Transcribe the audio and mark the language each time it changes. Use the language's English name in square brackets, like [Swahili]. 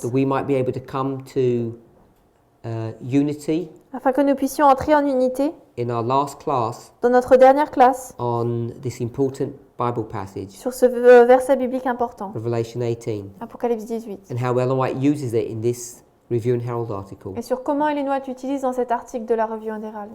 [English] that we might be able to come to unity [French] afin que nous puissions entrer en unité [English] in our last class [French] dans notre dernière classe [English] on this important Bible passage, [French] sur ce verset biblique important, [English] Revelation 18, [French] Apocalypse 18, [English] and how Ellen White uses it in this Review and Herald article. [French] et sur comment Ellen White utilise dans cet article de la Revue en Herald.